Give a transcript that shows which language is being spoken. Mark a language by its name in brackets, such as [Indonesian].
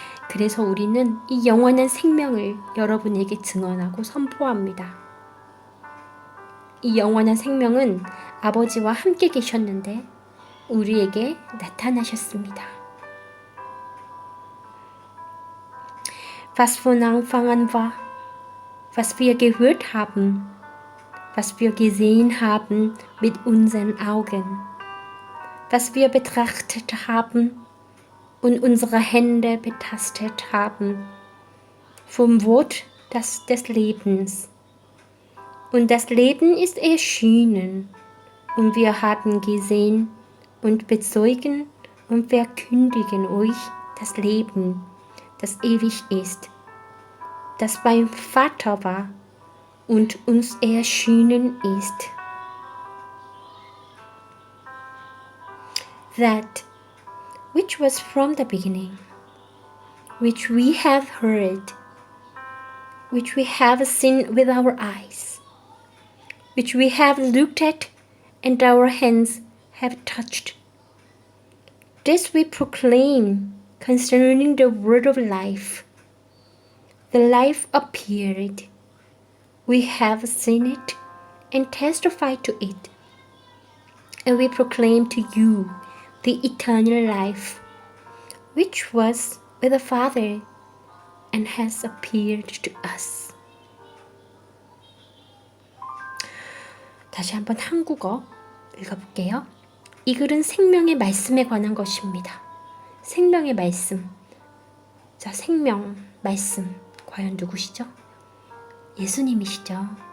[Korean] 그래서 우리는 이 영원한 생명을 여러분에게 증언하고 선포합니다. 이 영원한 생명은 아버지와 함께 계셨는데 우리에게 나타나셨습니다. [German] Was von Anfang an war, was wir gehört haben, was wir gesehen haben mit unseren Augen, was wir betrachtet haben und unsere Hände betastet haben, vom Wort des Lebens. Und das Leben ist erschienen, und wir haben gesehen und bezeugen und verkündigen euch das Leben, das ewig ist, das beim Vater war und uns erschienen ist. [English] That which was from the beginning, which we have heard, which we have seen with our eyes, which we have looked at and our hands have touched. This we proclaim concerning the word of life. The life appeared. We have seen it and testified to it. And we proclaim to you the eternal life, which was with the Father and has appeared to us. [Korean] 다시 한번 한국어 읽어볼게요. 이 글은 생명의 말씀에 관한 것입니다. 생명의 말씀. 자, 생명, 말씀. 과연 누구시죠? 예수님이시죠.